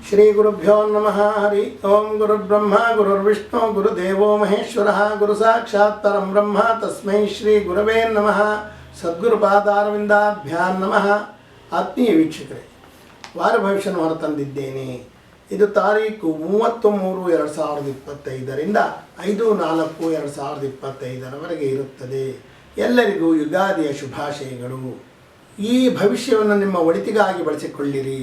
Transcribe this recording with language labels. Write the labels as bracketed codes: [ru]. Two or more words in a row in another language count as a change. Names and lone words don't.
[sa] श्री गुरुभ्यो नमः. हरि ओं. गुरुर्ब्रह्म गुरुर्विष्णु गुरुदेवो महेश्वर गुरु साक्षात् परं ब्रह्म तस्मै श्री गुरवे नमः. सद्गुरुपादारविन्दाभ्यां नमः. [kn] ಆತ್ಮೀಯ ವೀಕ್ಷಕರೇ, ವಾರ ಭವಿಷ್ಯವನ್ನು ಹೊರತಂದಿದ್ದೇನೆ. ಇದು ತಾರೀಕು 30-3-2025 5-4-2025 ಇರುತ್ತದೆ. ಎಲ್ಲರಿಗೂ ಯುಗಾದಿಯ ಶುಭಾಶಯಗಳು. ಈ ಭವಿಷ್ಯವನ್ನು ನಿಮ್ಮ ಒಳಿತಿಗಾಗಿ ಬಳಸಿಕೊಳ್ಳಿರಿ.